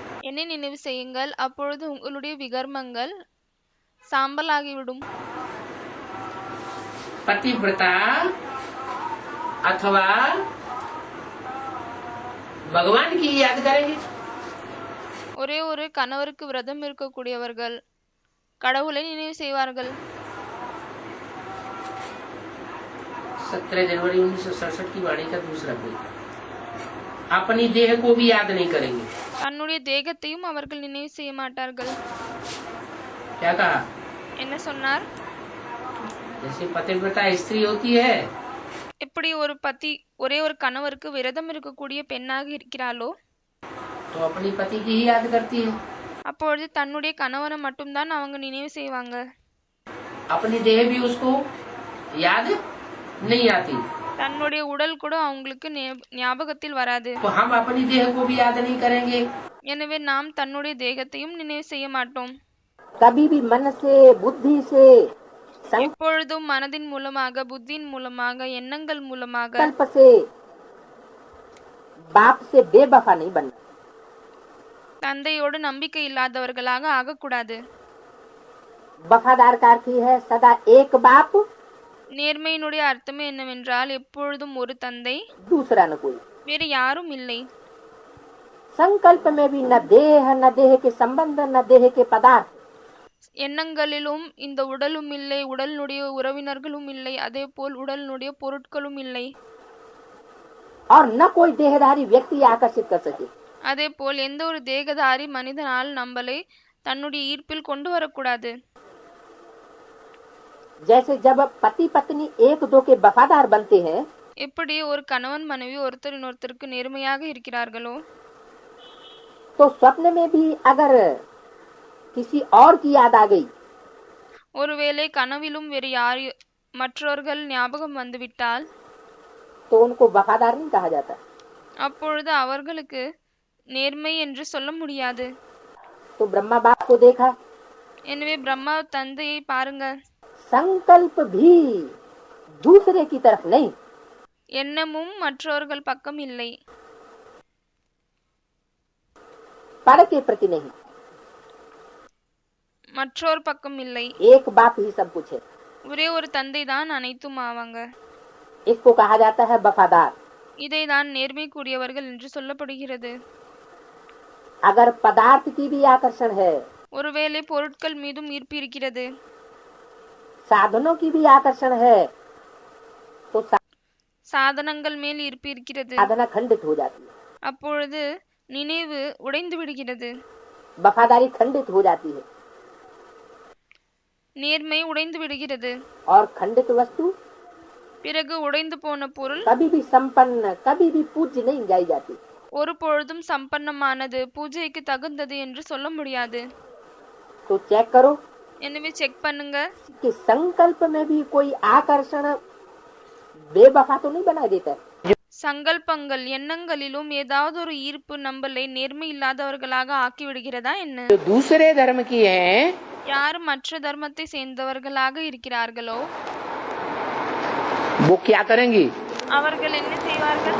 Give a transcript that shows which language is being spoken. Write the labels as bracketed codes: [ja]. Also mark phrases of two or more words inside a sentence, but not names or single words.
[ta] என்னை நினைவு செய்யுங்கள், அப்பொழுது உங்களுடைய விகர்மங்கள் சாம்பலாகிவிடும். [hi] पतिव्रता अथवा भगवान की याद करेंगे। [ta] ஒரே ஒரு கணவருக்கு விரதம் இருக்கக்கூடியவர்கள் கடவுளை நினைவு செய்வார்கள். [hi] 17 जनवरी 1967 की वाणी का दूसरा पेज। अपनी देह को भी याद नहीं करेंगे। [ta] தன்னுடைய தேகத்தையும் அவர்கள் நினைவு செய்ய மாட்டார்கள். [hi] क्या कहा? [ta] என்ன சொன்னார்? [hi] जैसे पतिव्रता स्त्री होती है, [ta] எப்படி ஒரு பதி ஒரே ஒரு கணவருக்கு விரதம் இருக்கக்கூடிய பெண்ணாக இருக்கிறாளோ [hi] तो अपनी पति की ही याद करती है। [ta] அப்பொழுது தன்னுடைய கணவனை மட்டும்தான் அவங்க நினைவு செய்வாங்க. [hi] अपनी देह भी उसको याद नहीं आती, [ta] தன்னுடைய உடல் கூட அவங்களுக்கு ஞாபகத்தில் வராது. [hi] तो हम अपनी देह को भी याद नहीं करेंगे। [ta] எனவே நாம் தன்னுடைய தேகத்தையும் நினைவு செய்ய மாட்டோம். [hi] कभी भी मन से, बुद्धि से, [ta] எப்பொழுதும் மனதின் மூலமாக, புத்தியின் மூலமாக, எண்ணங்கள் மூலமாக, [hi] संकल्प से बाप से बेवफा नहीं बनना। [ta] தந்தையோடு நம்பிக்கை இல்லாதவர்களாக ஆகக்கூடாது. [hi] वफादार का अर्थ ही है सदा एक बाप, [ta] நேர்மையினுடைய அர்த்தமே என்னவென்றால் எப்பொழுதும் ஒரு தந்தை, [hi] दूसरा न कोई। [ta] வேறு யாரும் இல்லை. [hi] संकल्प में भी न देह के संबंध, न देह के पदार्थ। [ta] எண்ணங்களிலும் இந்த உடலும் இல்லை, உடலினுடைய உறவினர்களும் இல்லை, அதே போல் உடலினுடைய பொருட்களும் இல்லை. [hi] और न कोई देहधारी व्यक्ति आकर्षित कर सके। [ta] அதே போல் எந்த ஒரு தேகதாரி மனிதனால் நம்மளை தன்னுடைய ஈர்ப்பில் கொண்டு வரக்கூடாது. [hi] जैसे जब पति पत्नी एक दो के वफादार बनते हैं, [ta] எப்படி ஒரு கணவன் மனைவி ஒருத்தருக்கு நேர்மையாக இருக்கிறார்களோ, [hi] तो स्वप्न में भी अगर किसी और की याद आ गई, [ta] ஒருவேளை கனவிலும் வேறு மற்றவர்கள் ஞாபகம் வந்துவிட்டால், [hi] तो उनको वफादार नहीं कहा जाता। [ta] அப்பொழுது அவர்களுக்கு நேர்மை என்று சொல்ல முடியாது. [hi] तो ब्रह्मा बाप को देखा, [ta] எனவே பிரம்மா தந்தையை பாருங்க, [hi] संकल्प भी दूसरे की तरफ नहीं, [ta] எண்ணமும் மற்றவர்கள் பக்கம் இல்லை, [hi] पर के प्रति नहीं, [ta] மற்றோர் பக்கம் இல்லை. [hi] एक बाप ही सब कुछ है। [ta] ஒரே ஒரு தந்தை தான் அனைத்தும் ஆவாங்க. [hi] इसको कहा जाता है वफादार। [ta] இதை தான் நேர்மைக்குரியவர்கள் என்று சொல்லப்படுகிறது. [hi] अगर पदार्थ की भी आकर्षण है, [ta] ஒருவேளை பொருட்கள் மீதும் ஈர்ப்பு இருக்கிறது, [hi] साधनों की भी आकर्षण है, तो [ta] சாதனங்கள் மேல் ஈர்ப்பு இருக்கிறது, [hi] साधना खंडित हो जाती है, [ta] அப்பொழுது நினைவு உடைந்து விடுகிறது, [hi] वफादारी खंडित हो जाती है। [ta] நேர்மை உடைந்து விடுகிறது. [hi] और खंडित वस्तु [ta] பிறகு உடைந்து போன பொருள் [hi] कभी भी संपन्न, कभी भी पूज्य नहीं गाई जाती। [ta] ஒரு பொழுதும் சம்பன்னமானது, பூஜைக்கு தகுந்தது என்று சொல்ல முடியாது. [hi] तो चेक करो [ta] எனவே செக் பண்ணுங்க, [hi] कि संकल्प में भी कोई आकर्षण बेवफा तो नहीं बना देता है। [ta] சங்கல்பங்கள் எண்ணங்களிலும் ஏதாவது ஒரு ஈர்ப்பு நம்மளை நேர்மை இல்லாதவர்களாக ஆக்கி விடுகிறதா என்ன? [hi] जो दूसरे धर्म की हैं [ta] யார் மற்ற தர்மத்தை சேர்ந்தவர்களாக இருக்கிறார்களோ [hi] वो क्या करेंगी? [ta] அவர்கள் என்ன செய்வார்கள்?